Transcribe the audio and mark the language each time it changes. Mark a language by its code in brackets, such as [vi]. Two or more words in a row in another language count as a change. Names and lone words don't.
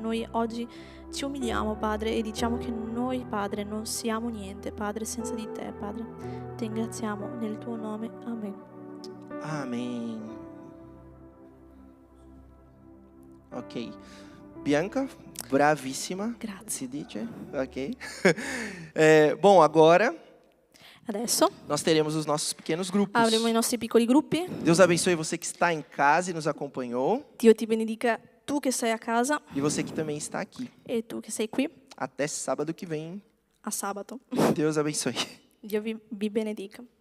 [it] Noi oggi ci umiliamo, Padre, e diciamo che noi, Padre, non siamo niente, Padre, senza di Te, Padre. Ti ringraziamo nel Tuo nome. Amen. [pt] Amém. Ok. Bianca, bravíssima. [it] Grazie. Si dice? [pt] Ok. Bom, agora [it] Adesso [pt] nós teremos os nossos pequenos grupos. [it] avremo i nostri piccoli gruppi. [pt] Deus abençoe você que está em casa e nos acompanhou. [it] Dio ti benedica, tu che sei a casa [pt] E você que também está aqui. [it] e tu che sei qui [pt] Até sábado que vem. [it] a sabato. [pt] Deus abençoe. [it] Dio vi benedica.